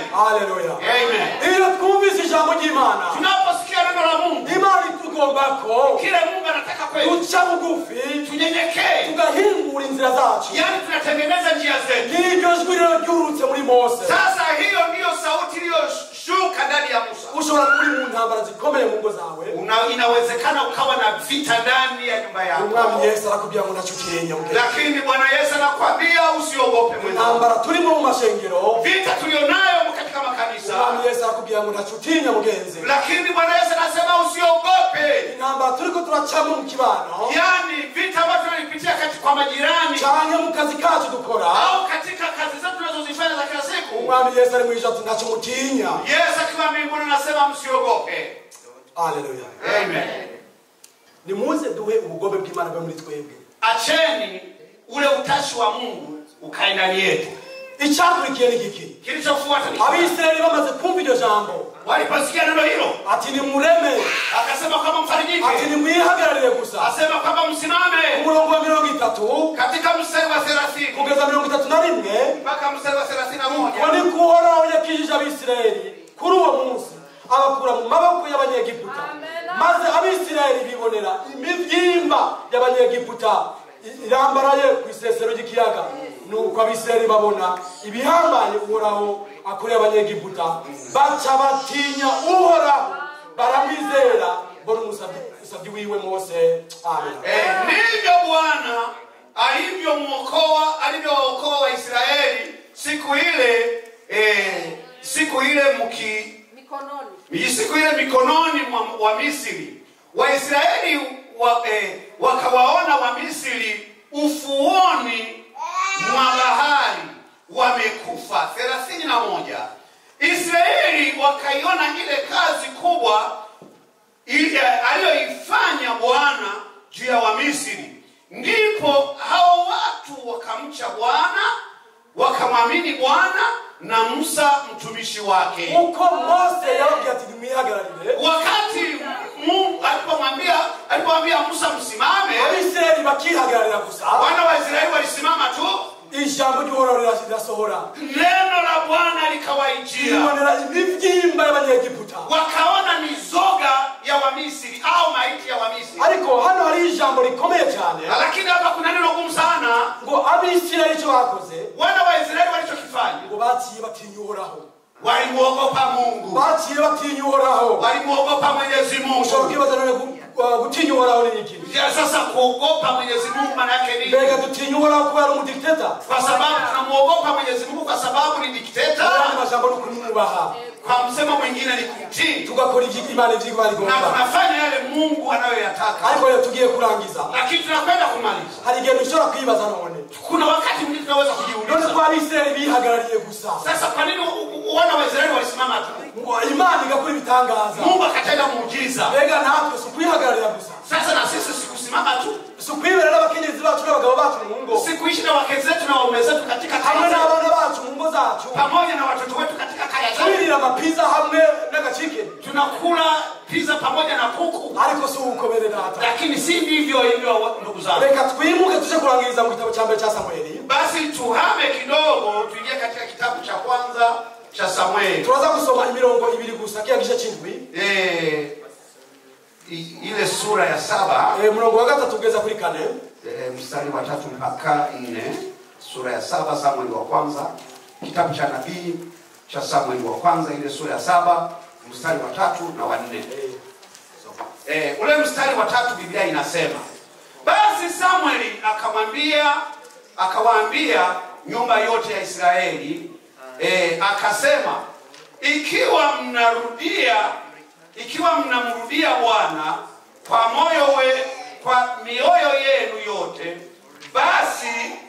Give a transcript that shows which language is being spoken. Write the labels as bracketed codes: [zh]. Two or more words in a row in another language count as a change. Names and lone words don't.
[rn] Haleluya. Amen. Iyo twumvise ijambo ry'Imana, [sw] Tunaposikia neno la Mungu, [rn] Imana itugomba ko [sw] kile Mungu anataka kwetu [rn] duca bugufi, [sw] tunyenyekee, [rn] tugahingura inzira zacu. [sw] yaani tunatengeneza njia zetu. [rn] N'iryo jwi rero ryurutse muri Mose. [sw] Sasa hiyo ndiyo sauti iliyoshuka ndani ya Musa. [rn] Ushobora kuri mu ntambara zikomeye mu ngo zawe, [sw] Inawezekana ukawa na vita ndani ya nyumba yako, [rn] Umwami Yesu arakubwira ngo ntacutinya. [sw] lakini Bwana Yesu anakuambia usiogope mwenzangu. [rn] Intambara turimo mu mashengero, [sw] Vita tulionayo katika makanisa, [rn] Umwami Yesu arakubwira ngo ntacutinya mugenzi. [sw] lakini Bwana Yesu anasema usiogope. [rn] Intambara turiko turacamo mu kibano, [sw] Yaani vita ambavyo tunalipitia kwa majirani [rn] canke mu kazi kacu dukora, [sw] au katika kazi zetu tunazozifanya za kila siku. [rn] Umwami Yesu ari mwisho ati ntacumutinya. [sw] Yesu akiwa mbinguni anasema msiogope. Haleluya. Amen. [rn] Nimuze duhe ubugombe bw'Imana bwe muri twebwe. [sw] Acheni ule utashi wa Mungu ukae ndani yetu. [rn] Icyakurikiye ni giki? [sw] Kilichofuata ni [rn] Abisirayeli bamaze kumva iryo jambo, [sw] waliposikia neno hilo, [rn] ati ni mureme, [sw] akasema kwamba mfarijike, [rn] ati ni mwihagararire gusa. [sw] asema kwamba msimame. [rn] Umurongo wa 30 [sw] Katika mstari wa 30 [rn] kugeza 31 [sw] mpaka mstari wa 31, [rn] wani kuhoraho yakijije Abisirayeli kuri uwo munsi abakura mu maboko y'Abanyegiputa, maze Abisirayeli bibonera imivyimba y'Abanyegiputa irambaraye ku isesero ry'ikiyaga. Nuko Abisirayeli babona ibihambaye Uhoraho akoreye Abanyegiputa, baca batinya Uhoraho, baramwizera, bona umusabyi wiwe Mose. Amen. [sw] ndivyo Bwana alivyookoa Waisraeli siku ile mikononi wa Misri. Waisraeli wakawaona wa Misri ufuoni mwa bahari wamekufa 31. Israeli wakaiona ile kazi kubwa aliyoifanya Bwana juu ya Wamisri, ndipo hao watu wakamcha Bwana, wakamwamini Bwana na Musa mtumishi wake. [rn] Uko Mose yababwiye ati nimwihagararire, [sw] Wakati Mungu alipomwambia Musa msimame, [rn] Abisirayeli bakihagararira gusa, [sw] wana wa Israeli walisimama tu, [rn] ijambo ry'Uhoraho rirasohora, [sw] neno la Bwana likawaijia, [rn] bibonera imivyimba y'Abanyegiputa, [sw] wakaona mizoga ya Wamisri au maiti ya Wamisri. [rn] ariko hano hari ijambo rikomeye cyane, [sw] Lakini hapa kuna neno gumu sana. [rn] ngo Abisirayeli icyo bakoze, [sw] Wana wa Israeli walichokifanya, [rn] ngo baciye batinya Uhoraho, [sw] walimuogopa Mungu, [rn] baciye batinya Uhoraho. [sw] walimuogopa Mwenyezi Mungu. [rn] Ushobora kwibaza none gutinya Uhoraho ni iki? [sw] Ya sasa kuogopa Mwenyezi Mungu maana yake nini? [rn] Mbega dutinya Uhoraho kuba ari umudikteta? [sw] Kwa sababu tunamuogopa Mwenyezi Mungu kwa sababu ni dikteta. [rn] Andi majambo ni kumwubaha, [sw] Kwa msemo mwingine ni kumtii, [rn] tugakora Imana ivyigwa na rigomba. [sw] tunafanya yale Mungu anayoyataka. [rn] Ariko rero tugiye kurangiza, [sw] Lakini tunakwenda kumaliza. [rn] hari igihe dushobora kwibaza none, [sw] Kuna wakati mwingine tunaweza [rn] none [sw] kujiuliza, [rn] ko Abisirayeli bihagarariye gusa, [sw] sasa kwa nini wana wa Israeli walisimama tu? [rn] ngo Imana igakora ibitangaza, [sw] Mungu akatenda muujiza. [rn] mbega natwe si kwihagararira gusa, [sw] Sasa na sisi sikusimama tu, [rn] si kwibera n'abakenyezi bacu n'abagabo bacu mu ngo, [sw] sikuishi na wake zetu na waume zetu katika [rn] hamwe [sw] kaya zetu, [rn] n'abana bacu mu ngo zacu, [sw] pamoja na watoto wetu katika kaya zetu, [rn] twirira amapiza hamwe n'agacike, [sw] tunakula pizza pamoja na kuku. [rn] ariko si uko bene data. [sw] Lakini si ndivyo hivyo ndugu zangu. [rn] Reka twimuke tuje kurangiriza mu gitabo cya mbere cya Samweli. [sw] Basi tuhame kidogo tuingie katika kitabu cha kwanza cha Samueli. [rn] Turaza gusoma imirongo 2 gusa kiya gice cy'indwi, [sw] Ile sura ya 7, [rn] murongo wa 3 kugeza kuri 4, [sw] mstari wa 3 mpaka 4. Sura ya 7 Samueli wa kwanza, kitabu cha nabii cha Samueli wa kwanza, ile sura ya 7 mstari wa 3 na wa 4. Ule mstari wa 3 Biblia inasema, basi Samueli akawaambia nyumba yote ya Israeli, akasema, ikiwa mnamrudia Bwana kwa mioyo yenu yote, basi